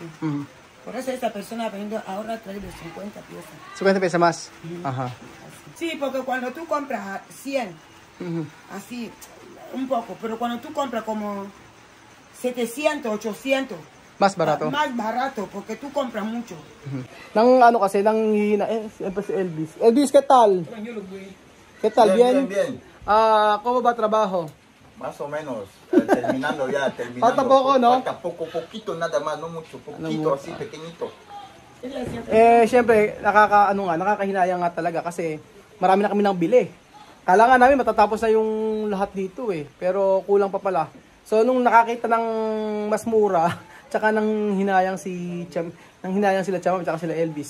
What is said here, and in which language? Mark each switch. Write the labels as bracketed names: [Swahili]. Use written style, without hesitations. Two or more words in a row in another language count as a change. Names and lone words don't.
[Spanish] Por eso esta persona vendiendo ahora trae de 50 piezas. 50 pesos más. Ajá. Sí, porque cuando tú compras 100, así, un poco, pero cuando tú compras como 700, 800, más barato. Más barato, porque tú compras mucho. [Filipino] Nang ano kasi, siyempre si Elvis. [Spanish] Elvis, ¿qué tal? ¿Qué tal? Bien. ¿Cómo va trabajo? Más o menos, terminando. Falta poco, ¿no? Falta poquito nada más, no mucho, poquito, así pequeñito. [Filipino] Siyempre, nakakahinayang nga talaga kasi marami na kami nang bili. Kala nga namin matatapos na yung lahat dito pero kulang pa pala. So nung nakakita ng mas mura, tsaka nang hinayang sila Tia Mami tsaka sila Elvis.